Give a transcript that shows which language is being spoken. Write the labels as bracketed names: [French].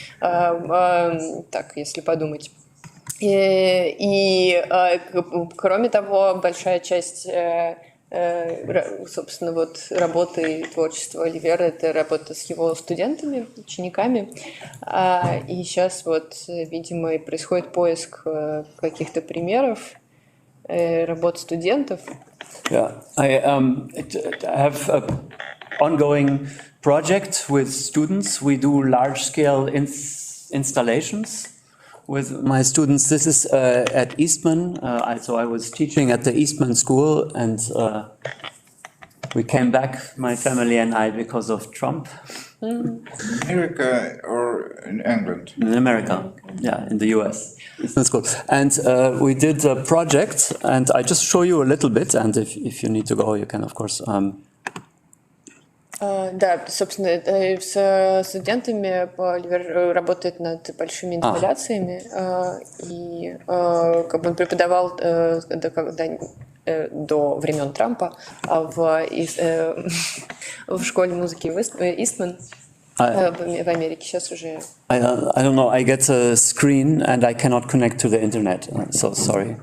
[Russian] Так, если подумать. И кроме того, большая часть, собственно, вот работы и творчества Оливера — это работа с его студентами, учениками. И сейчас вот, видимо, и происходит поиск каких-то примеров работ студентов. [English] Yeah, I have an ongoing project with students. We do large-scale installations with my students. This is at Eastman. So I was teaching at the Eastman School, and we came back, my family and I, because of Trump. America or in England? In America, yeah, in the US. Eastman School. And we did a project, and I just show you a little bit, and if you need to go, you can, of course. [Russian] Да, собственно, с студентами Оливер работает над большими инсталляциями, и как бы он преподавал до времен Трампа в школе музыки Истман в Америке. Сейчас уже... [English] I don't know, I get a screen and I cannot connect to the internet, so sorry.